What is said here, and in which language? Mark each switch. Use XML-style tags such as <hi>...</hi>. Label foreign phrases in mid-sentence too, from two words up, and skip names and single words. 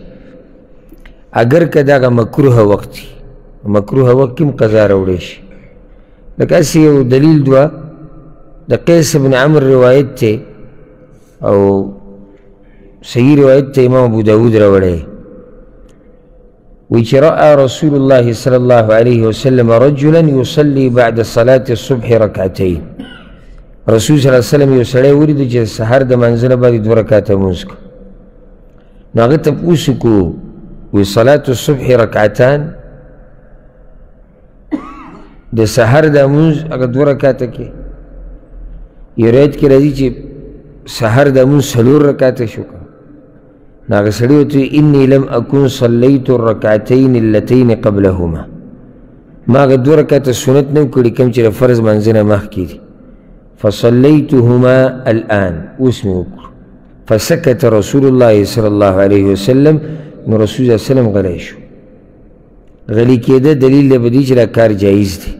<ps>اگر که دغه مکروه وخت وي، مکروه وخت کې هم قضا راوړی شي. لکه هسې یو دلیل دوه د قیس بن عمر روایت دی او صحیح روایت ته امام ابو داود راوړی وی چې</ps> <ar>رأى رسول الله صلی الله علیه وسلم رجلا يصلي بعد صلاة الصبح ركعتين.</ar> <ps>رسول</ps> <ar>صلی الله علیه وسلم</ar> <ps>یو سړی ولیدو چې سحر د منځه نه باندې 2 رکعته لمونځ کړو. نو هغه تپوس وکړو وی</ps> <ar>صلاة الصبح رکعتان،</ar> <ps>د سحر د لمونځ هغه 2 رکعته کې. یو روایت کې راځي چې سحر د لمونځ 4 رکعته شو. نو هغه سړي ورته وی</ps> <ar>اني لم اكن صليت الركعتين اللتين قبلهما،</ar> <ps>ما هغه 2 رکعته سنت نه کړي کوم چې د فرض منځه نه مخکې دي.</ps> <ar>فصليتهما الآن،</ar> <ps>اوس مې وکړو.</ps> <ar>فسكت رسول الله صلی الله علیه وسلم،</ar> <ps>نو</ps> <ar>رسول الله صلی الله علیه وسلم</ar> <ps>غلی شو. غلی کېده دلیل دی په دې چې دا کار جایز دی.</ps>